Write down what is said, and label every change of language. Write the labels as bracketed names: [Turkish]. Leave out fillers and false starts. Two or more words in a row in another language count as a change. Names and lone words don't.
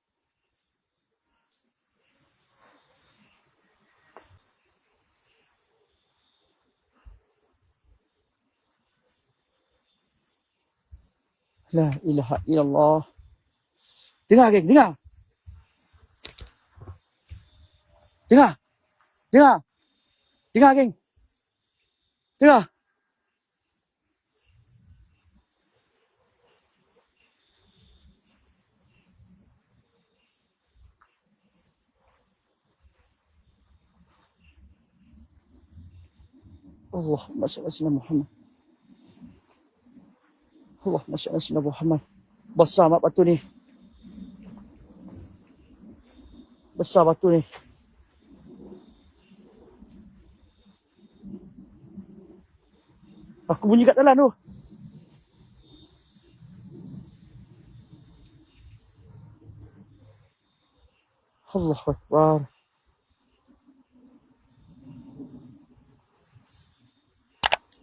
[Arabic] لا إله إلا الله. [Malay] Dengar, geng, dengar. Dengar. Dengar. Dengar, geng. Dengar. [Arabic] اللهم صل على محمد. اللهم صل على محمد. [Malay] Besar mat batu ni. Besar batu ni. Aku bunyi kat dalam tu. [Arabic] الله أكبر.